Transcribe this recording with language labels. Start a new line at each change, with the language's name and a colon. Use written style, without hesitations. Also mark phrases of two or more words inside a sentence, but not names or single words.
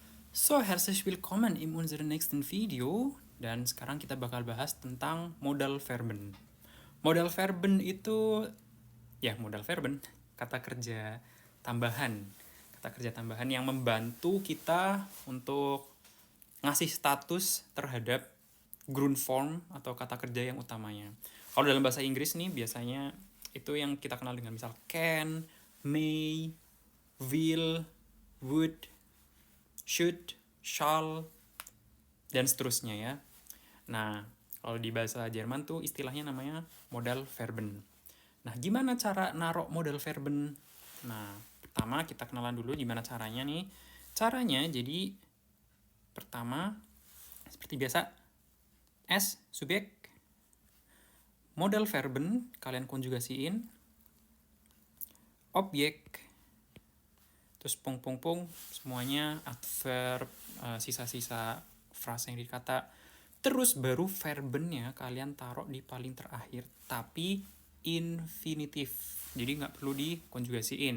German: So, herzlich willkommen in unserem nächsten Video.
Indonesian: Dan sekarang kita bakal bahas tentang
German: modal verben. Modal verben
Indonesian: itu,
German: modal verben,
Indonesian: kata kerja tambahan. Kata kerja tambahan yang membantu kita untuk ngasih status terhadap
English: ground form
Indonesian: atau kata kerja yang utamanya. Kalau dalam bahasa Inggris nih, biasanya itu yang kita kenal dengan misal
English: can, may, will, would, should, shall,
Indonesian: dan seterusnya ya. Nah, kalau di bahasa Jerman tuh istilahnya namanya
German: modal verben.
Indonesian: Nah, gimana cara narok
German: modal verben?
Indonesian: Nah, pertama kita kenalan dulu gimana caranya nih. Caranya jadi pertama seperti biasa S subjek,
German: modal verben
Indonesian: kalian konjugasiin, objek, terus pung semuanya adverb, sisa-sisa frasa yang dikata, terus baru verbennya kalian taruh di paling terakhir tapi infinitif, jadi nggak perlu dikonjugasiin.